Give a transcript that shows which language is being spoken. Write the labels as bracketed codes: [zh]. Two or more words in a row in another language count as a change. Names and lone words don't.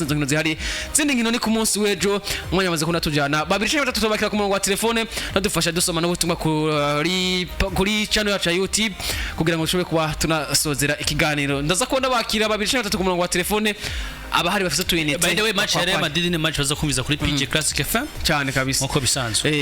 [rn] Nkino zihari zindi nkino ni ku munsi w'ejo mwanya maze kuna tujana babiri batatu bakira ku murongo wa telefone nadufasha dusoma no gutumwa kuri channel yacu ya YouTube kugira ngo dushobore kuba tunasozera ikiganiro. Ndaza kubona bakira babiri batatu ku murongo wa telefone abahari bafite tuyinite. [en] By the way [rn] match ya Real Madrid ni match baza kumviza kuri PG Classic FM cyane kabisa nko bisanzwe.